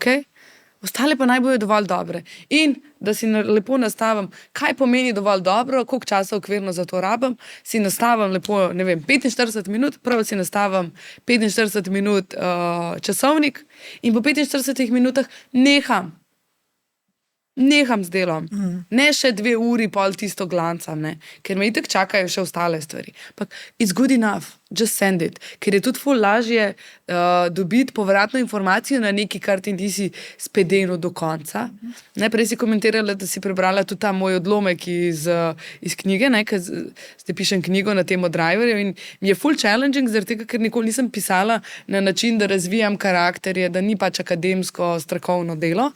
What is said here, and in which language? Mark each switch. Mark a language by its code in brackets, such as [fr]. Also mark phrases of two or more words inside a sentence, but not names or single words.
[sl] Ostale pa naj bojo dovolj dobre. In da si lepo nastavim, kaj pomeni dovolj dobro, koliko časa okvirno za to rabim, si nastavim lepo, ne vem, 45 minut, prvo si nastavim 45 minut časovnik in po 45 minutah neham z delom. Ne še 2 uri pol tisto glancam, ne. Ker me itak čakajo še ostale stvari. [en] Ampak it's good enough, just send it. [sl] Ker je tudi ful lažje dobiti povratno informacijo na nekaj, kar ti nisi spedenil do konca. Najprej si komentirala, da si prebrala tudi ta moj odlomek iz knjige, ne, ker zdaj pišem knjigo na temo driverjev in mi je ful challenging, zaradi tega, ker nikoli nisem pisala na način, da razvijam karakterje, da ni pač akademsko, strokovno delo.